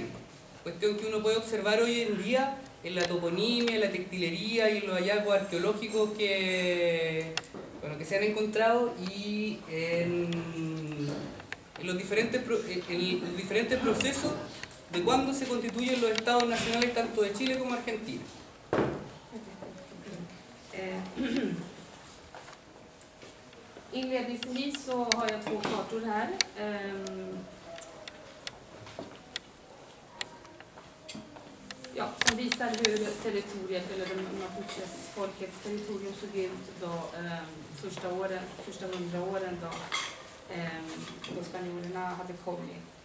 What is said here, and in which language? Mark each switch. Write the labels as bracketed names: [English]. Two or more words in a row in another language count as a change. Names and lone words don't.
[Spanish] Cuestión que uno puede observar hoy en día en la toponimia, en la textilería y en los hallazgos arqueológicos que se han encontrado, y en los diferentes procesos de cuándo se constituyen los estados nacionales tanto de Chile como Argentina. [Swedish] Inledningsvis så har jag två kartor här. Som visar hur territoriet, eller Mapuches folkets territorium såg ut då första 100 åren då spanjorerna hade kommit.